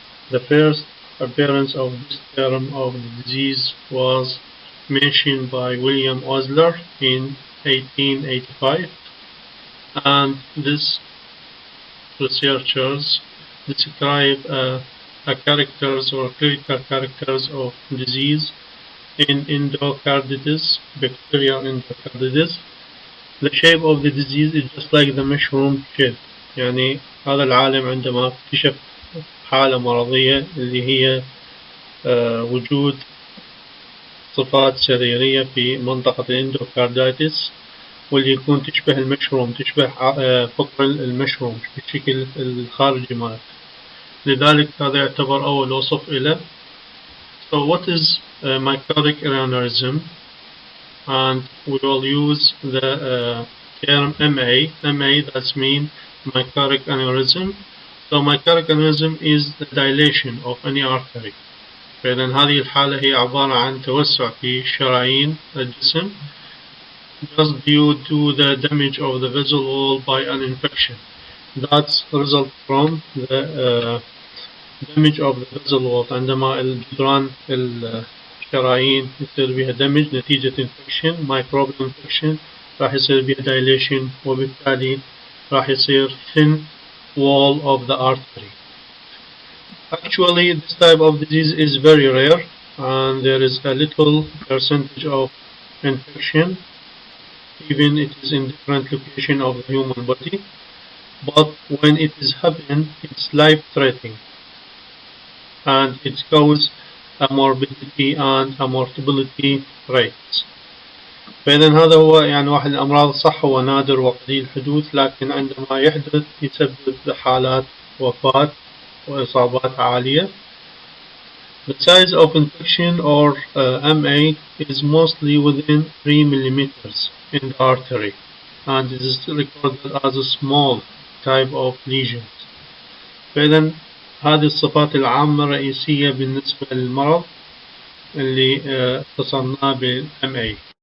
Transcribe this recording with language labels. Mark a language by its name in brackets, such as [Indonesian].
[English] The first appearance of this term of the disease was mentioned by William Osler in 1885, and these researchers describe characters or clinical characters of disease in endocarditis, bacterial endocarditis. The shape of the disease is just like the mushroom shape. [Arabic] يعني هذا العالم عندما اكتشف حالة مرضية اللي هي وجود صفات سريرية في منطقة الاندوكاردايتس، واللي يكون تشبه المشروم، تشبه فقر المشروم بالشكل الخارجي ماله. لذلك هذا يعتبر أول وصف له. [English] So what is mycotic aneurysm? And we will use the term MA. MA that means mycotic aneurysm. So mycotic aneurysm is the dilation of any artery. [Arabic] فإذا هذه الحالة هي عبارة عن توسع في شرايين الجسم [English] just due to the damage of the vessel wall by an infection. That's result from the damage of the vessel wall. [Arabic] عندما الجدران الشرايين يصير بها damage نتيجة infection, microbial infection، راح يصير بها dilation، وبالتالي راح يصير [English] thin wall of the artery. Actually, this type of disease is very rare, and there is a little percentage of infection, even it is in different location of the human body. But when it is happening, it's life-threatening, and it causes a morbidity and a mortality rates. [Arabic] فإذا هذا هو يعني واحد الأمراض، صح هو نادر وقليل الحدوث، لكن عندما يحدث يسبب حالات وفاة وإصابات عالية. [English] The size of infection or MA is mostly within 3 millimeters in the artery, and it is recorded as a small type of lesions. [Arabic] فإذا هذه الصفات العامة الرئيسية بالنسبة للمرض اللي اختصرناه بال MA.